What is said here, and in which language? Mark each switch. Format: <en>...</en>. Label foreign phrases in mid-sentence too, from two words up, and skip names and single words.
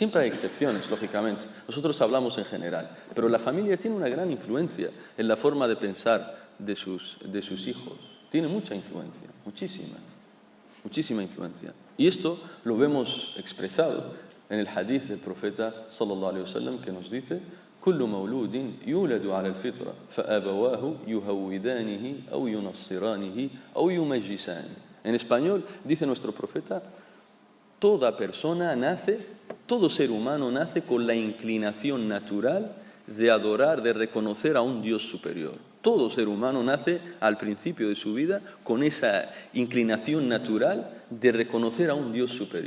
<es>Siempre hay excepciones, lógicamente. Nosotros hablamos en general, pero la familia tiene una gran influencia en la forma de pensar de sus hijos. Tiene mucha influencia, muchísima influencia. Y esto lo vemos expresado en el hadith del profeta</es> <ar>صلى الله عليه وسلم,</ar> <es>que nos dice:</es> <ar>كل مولود يولد على الفطرة فأبواه يهودانه أو ينصرانه أو يمجسانه.</ar> <es>En español dice nuestro profeta: toda persona nace, todo ser humano nace con la inclinación natural de adorar, de reconocer a un Dios superior. Todo ser humano nace al principio de su vida con esa inclinación natural de reconocer a un Dios superior.</es>